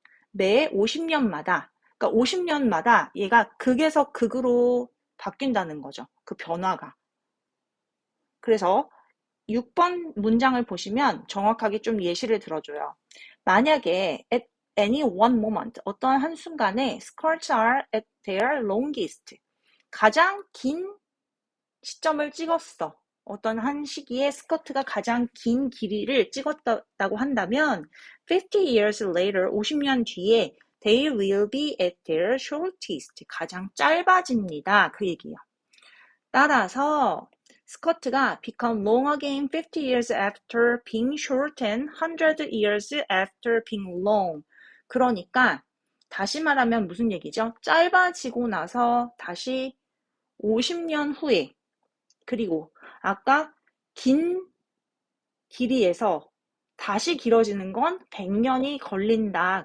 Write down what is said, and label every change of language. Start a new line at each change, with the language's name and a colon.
Korean: 매 50년마다 그러니까 50년마다 얘가 극에서 극으로 바뀐다는 거죠. 그 변화가. 그래서 6번 문장을 보시면 정확하게 좀 예시를 들어줘요. 만약에
English: any one moment,
Korean: 어떤 한순간에
English: skirts are at their longest,
Korean: 가장 긴 시점을 찍었어. 어떤 한 시기에 스커트가 가장 긴 길이를 찍었다고 한다면
English: 50 years later,
Korean: 50년 뒤에
English: they will be at their shortest,
Korean: 가장 짧아집니다. 그 얘기예요. 따라서 스커트가
English: become long again 50 years after being short and 100 years after being long.
Korean: 그러니까 다시 말하면 무슨 얘기죠? 짧아지고 나서 다시 50년 후에, 그리고 아까 긴 길이에서 다시 길어지는 건 100년이 걸린다.